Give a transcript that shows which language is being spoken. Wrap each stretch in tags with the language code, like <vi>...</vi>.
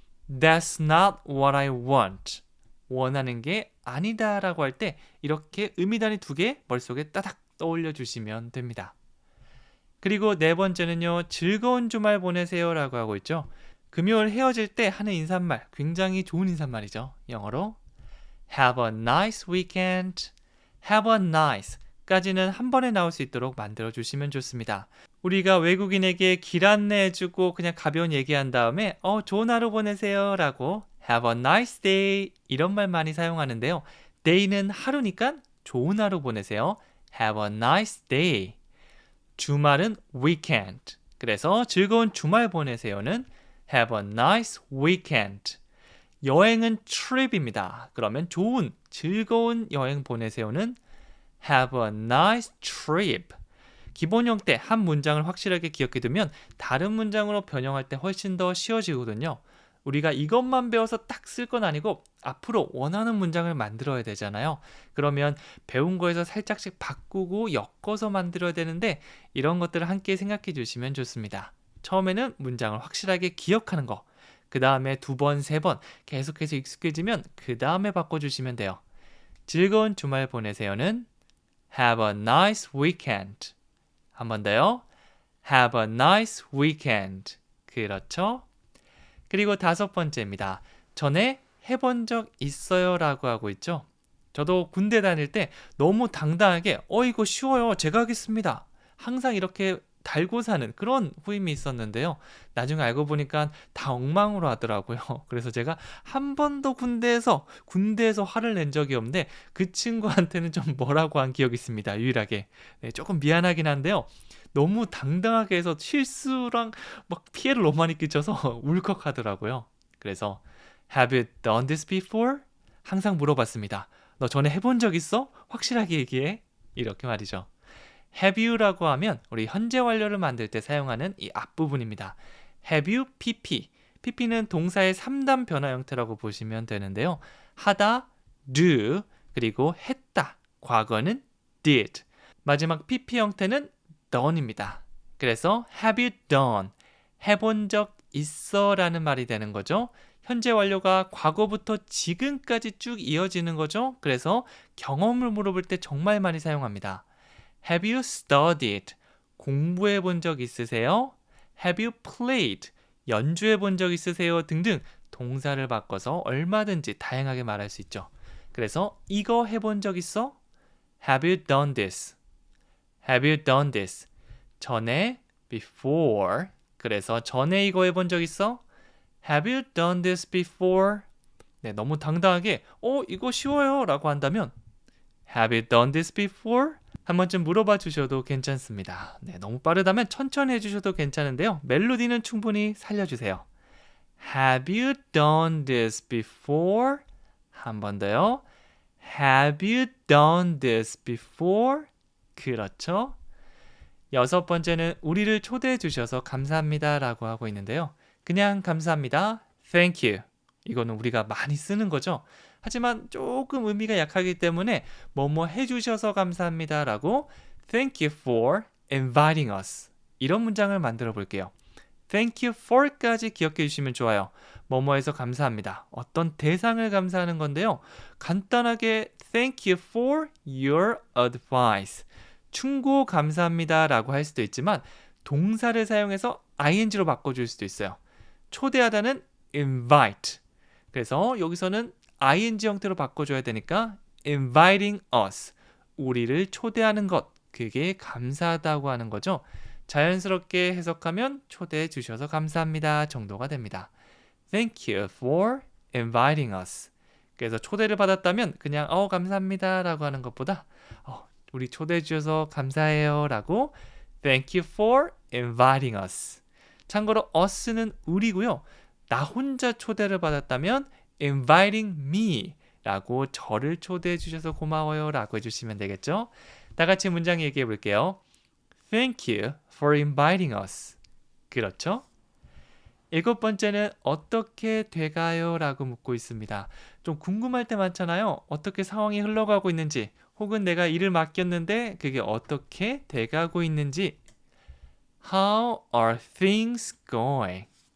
<en>That's not what I want.</en> <ko>원하는 게 아니다 라고 할 때 이렇게 의미단위 두 개 머릿속에 따닥 떠올려 주시면 됩니다. 그리고 네 번째는요. 즐거운 주말 보내세요 라고 하고 있죠. 금요일 헤어질 때 하는 인사말 굉장히 좋은 인사말이죠. 영어로</ko> <en>Have a nice weekend. Have a nice</en> <ko>까지는 한 번에 나올 수 있도록 만들어 주시면 좋습니다. 우리가 외국인에게 길 안내해주고 그냥 가벼운 얘기한 다음에 좋은 하루 보내세요 라고</ko> <en>Have a nice day</en> <ko>이런 말 많이 사용하는데요. day는 하루니까 좋은 하루 보내세요.</ko> <en>Have a nice day.</en> <ko>주말은 weekend. 그래서 즐거운 주말 보내세요는</ko> <en>Have a nice weekend.</en> <ko>여행은 trip입니다. 그러면 좋은, 즐거운 여행 보내세요는</ko> <en>have a nice trip.</en> <ko>기본 형태 한 문장을 확실하게 기억해두면 다른 문장으로 변형할 때 훨씬 더 쉬워지거든요. 우리가 이것만 배워서 딱 쓸 건 아니고 앞으로 원하는 문장을 만들어야 되잖아요. 그러면 배운 거에서 살짝씩 바꾸고 엮어서 만들어야 되는데 이런 것들을 함께 생각해 주시면 좋습니다. 처음에는 문장을 확실하게 기억하는 거, 그 다음에 두 번, 세 번 계속해서 익숙해지면 그 다음에 바꿔주시면 돼요. 즐거운 주말 보내세요는</ko> <en>have a nice weekend.</en> <ko>한 번 더요.</ko> <en>have a nice weekend.</en> <ko>그렇죠? 그리고 다섯 번째입니다. 전에 해본 적 있어요 라고 하고 있죠. 저도 군대 다닐 때 너무 당당하게 이거 쉬워요. 제가 하겠습니다. 항상 이렇게 달고 사는 그런 후임이 있었는데요. 나중에 알고 보니까 다 엉망으로 하더라고요. 그래서 제가 한 번도 군대에서 화를 낸 적이 없는데 그 친구한테는 좀 뭐라고 한 기억이 있습니다. 유일하게. 네, 조금 미안하긴 한데요. 너무 당당하게 해서 실수랑 막 피해를 너무 많이 끼쳐서 울컥하더라고요. 그래서</ko> <en>Have you done this before?</en> <ko>항상 물어봤습니다. 너 전에 해본 적 있어? 확실하게 얘기해. 이렇게 말이죠. Have you라고 하면 우리 현재 완료를 만들 때 사용하는 이 앞부분입니다.</ko> <en>Have you pp.</en> <ko>pp는 동사의 3단 변화 형태라고 보시면 되는데요. 하다, do, 그리고 했다. 과거는 did. 마지막 pp 형태는 done입니다. 그래서</ko> <en>have you done,</en> <ko>해본 적 있어 라는 말이 되는 거죠. 현재 완료가 과거부터 지금까지 쭉 이어지는 거죠. 그래서 경험을 물어볼 때 정말 많이 사용합니다.</ko> <en>Have you studied?</en> <ko>공부해 본 적 있으세요?</ko> <en>Have you played?</en> <ko>연주해 본 적 있으세요? 등등 동사를 바꿔서 얼마든지 다양하게 말할 수 있죠. 그래서 이거 해본 적 있어?</ko> <en>Have you done this? Have you done this?</en> <ko>전에 before. 그래서 전에 이거 해본 적 있어?</ko> <en>Have you done this before?</en> <ko>네, 너무 당당하게 이거 쉬워요 라고 한다면</ko> <en>Have you done this before?</en> <ko>한 번쯤 물어봐 주셔도 괜찮습니다. 네, 너무 빠르다면 천천히 해주셔도 괜찮은데요. 멜로디는 충분히 살려주세요.</ko> <en>Have you done this before?</en> <ko>한 번 더요.</ko> <en>Have you done this before?</en> <ko>그렇죠. 여섯 번째는 우리를 초대해 주셔서 감사합니다 라고 하고 있는데요. 그냥 감사합니다.</ko> <en>Thank you.</en> <ko>이거는 우리가 많이 쓰는 거죠. 하지만 조금 의미가 약하기 때문에 뭐뭐 해주셔서 감사합니다 라고</ko> <en>Thank you for inviting us.</en> <ko>이런 문장을 만들어 볼게요.</ko> <en>Thank you for</en> <ko>까지 기억해 주시면 좋아요. 뭐뭐해서 감사합니다. 어떤 대상을 감사하는 건데요. 간단하게</ko> <en>Thank you for your advice.</en> <ko>충고 감사합니다 라고 할 수도 있지만 동사를 사용해서 ing로 바꿔줄 수도 있어요. 초대하다는 invite. 그래서 여기서는 ing 형태로 바꿔줘야 되니까</ko> <en>inviting us.</en> <ko>우리를 초대하는 것. 그게 감사하다고 하는 거죠. 자연스럽게 해석하면 초대해 주셔서 감사합니다 정도가 됩니다.</ko> <en>Thank you for inviting us.</en> <ko>그래서 초대를 받았다면 그냥 감사합니다 라고 하는 것보다 우리 초대해 주셔서 감사해요 라고</ko> <en>Thank you for inviting us.</en> <ko>참고로 us는 우리고요. 나 혼자 초대를 받았다면</ko> <en>inviting me</en> <ko>라고 저를 초대해 주셔서 고마워요 라고 해주시면 되겠죠. 다 같이 문장 얘기해 볼게요.</ko> <en>Thank you for inviting us.</en> <ko>그렇죠? 일곱 번째는 어떻게 돼가요? 라고 묻고 있습니다. 좀 궁금할 때 많잖아요. 어떻게 상황이 흘러가고 있는지 혹은 내가 일을 맡겼는데 그게 어떻게 돼가고 있는지</ko> <en>How are things going?</en>